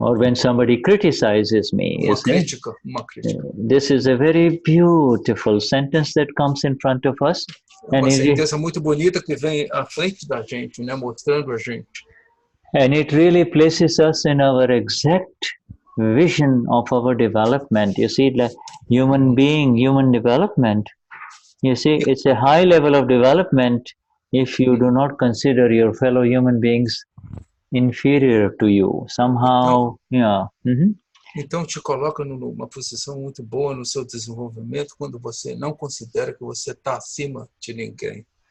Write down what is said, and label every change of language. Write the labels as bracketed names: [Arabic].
[English] Or when somebody criticizes me, [Portuguese] uma crítica. [English] This is a very beautiful sentence that comes in front of us. [Portuguese] Uma sentença muito bonita que vem à frente da gente, né, mostrando a gente. [English] And it really places us in our exact vision of our development. You see, like human development. You see, it's a high level of development if you do not consider your fellow human beings inferior to you. Somehow, [Portuguese] Então te coloca numa posição muito boa no seu desenvolvimento quando você não considera que você está acima de ninguém.